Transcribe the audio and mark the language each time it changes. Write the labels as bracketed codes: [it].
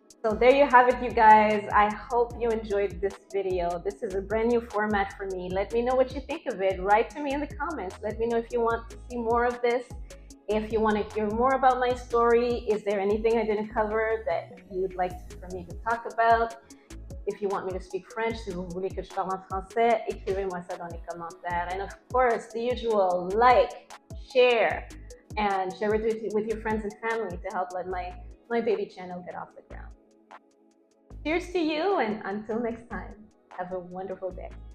[en] So there you have it, you guys. I hope you enjoyed this video. This is a brand new format for me. Let me know what you think of it. Write to me in the comments. Let me know if you want to see more of this. If you want to hear more about my story, is there anything I didn't cover that you would like for me to talk about? If you want me to speak French, [fr] si vous voulez que je parle en français, écrivez-moi ça dans les commentaires. [en] And of course, the usual, like, share, and share it with your friends and family to help let my baby channel get off the ground. Cheers to you, and until next time, have a wonderful day.